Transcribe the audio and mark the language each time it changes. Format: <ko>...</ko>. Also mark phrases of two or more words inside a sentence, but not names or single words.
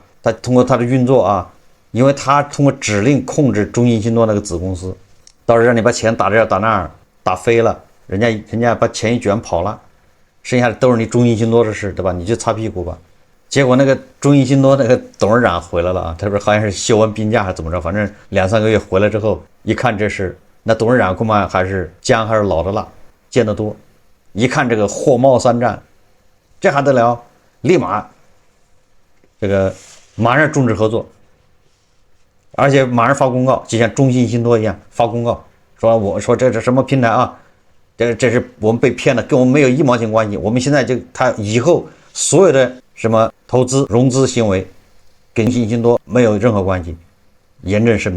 <zh>他通過他的運作啊，因為他通過指令控制中信信託那個子公司，到时候讓你把錢打這兒打那兒打飛了，人家把錢一卷跑了，剩下的都是你中信信託的事，对吧？你就擦屁股吧。結果那個中信信託那個董事長回來了啊，他說好像是休完病假還是怎麼着，反正2-3個月回來之後，一看這事，那董事長恐怕還是薑還是老的辣，見得多，一看這個火冒三丈，這還得了，立馬這個馬上終止合作，而且馬上發公告，就像中信信託一樣發公告，說我說這是什麼平台啊，這是我們被騙了，跟我們沒有1毛錢關係，我們現在就他以後所有的什麼投資融資行為跟中信信託沒有任何關係，嚴正聲明。</zh>